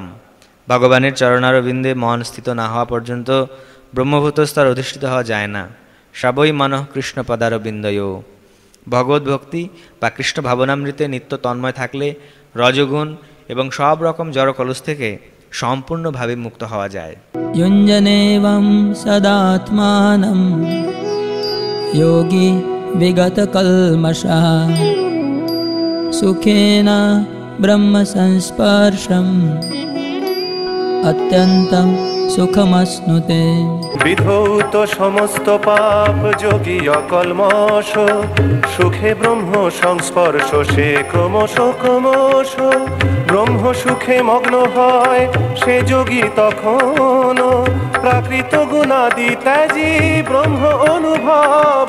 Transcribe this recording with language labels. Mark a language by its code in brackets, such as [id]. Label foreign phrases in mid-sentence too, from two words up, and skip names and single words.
[bn] ভগবানের চরণারবিন্দে মন স্থিত না হওয়া পর্যন্ত ব্রহ্মভূত স্তর অধিষ্ঠিত হওয়া যায় না। [sa] সবই মনঃ কৃষ্ণ পদারবিন্দয়। [bn] ভগবত ভক্তি বা কৃষ্ণ ভাবনামৃতে নিত্য তন্ময় থাকলে রজগুণ এবং সব রকম জড় কলুষ থেকে সম্পূর্ণভাবে মুক্ত হওয়া যায়। [sa] युञ्जनेवं सदात्मानं योगी विगतकल्मषः सुखेन ब्रह्मसंस्पर्शम् अत्यन्तं सुखमश्नुते। [bn] বিধৌত সমস্ত পাপ যোগী অকল্মষ, সুখে ব্রহ্ম সংস্পর্শ সে ক্রমশ ক্রমশ। ব্রহ্ম সুখে মগ্ন হয় সে যোগী তখন, প্রাকৃত গুণাদি ত্যাজি ব্রহ্ম অনুভব।